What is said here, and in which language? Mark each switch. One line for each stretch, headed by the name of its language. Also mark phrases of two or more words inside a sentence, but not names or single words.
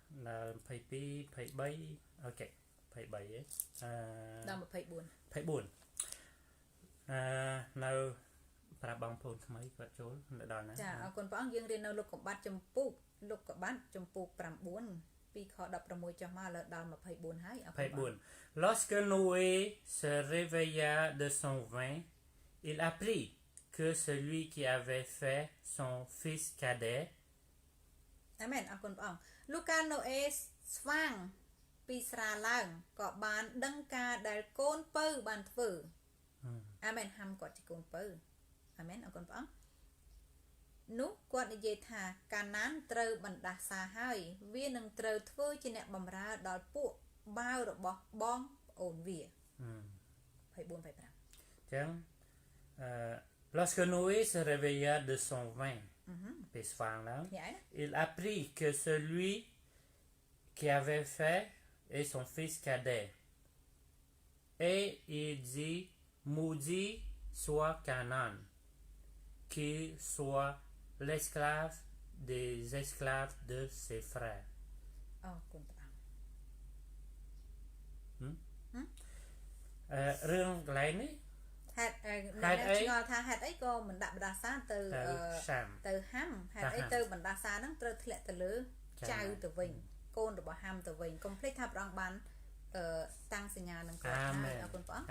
Khmer: ដល់22 23អូខេ23ហ៎ ដល់24 នៅប្រាប់បងប្អូនថ្មីគាត់ចូលដល់ណា ចាអរគុណព្រះអង្គយើងរៀននៅលោកកបាត់ចំពុក9ពីខ16ចុះមកដល់24ហើយ
French: 24 Lorsque Noé se réveilla de son vin il apprit que celui qui avait fait son fils cadet
Khmer: អាមែនអរគុណព្រះអង្គលូកាណូអេស្វាងពីស្រាឡើងក៏បានដឹងការដែលកូនពៅបានធ្វើអាមែនហាំគាត់ជាកូនពៅអាមែនអរគុណព្រះអង្គនោះគាត់និយាយថាកាណានត្រូវបណ្ដាសាហើយវានឹងត្រូវធ្វើជាអ្នកបម្រើដល់ពួកបាវរបស់បងប្អូនវា24 25
French: ចឹង lorsque Noé se réveilla de son vin puis soir là il apprit que celui qui avait fait est son fils cadet et il dit maudit soit Canaan qui soit l'esclave des esclaves de ses frères
Khmer: អរគុណព្រះអង្គ រឿងកន្លែងនេះ ហេតុឆ្ងល់ថាហេតុអីក៏មិនដាក់បណ្ដាសាទៅហាំហេតុអីទៅបណ្ដាសាហ្នឹងត្រូវធ្លាក់ទៅលើចៅទៅវិញកូនរបស់ហាំទៅវិញកុំភ្លេចថាព្រះអង្គបានតាំងសញ្ញានឹងគាត់ហើយអរគុណព្រះអង្គ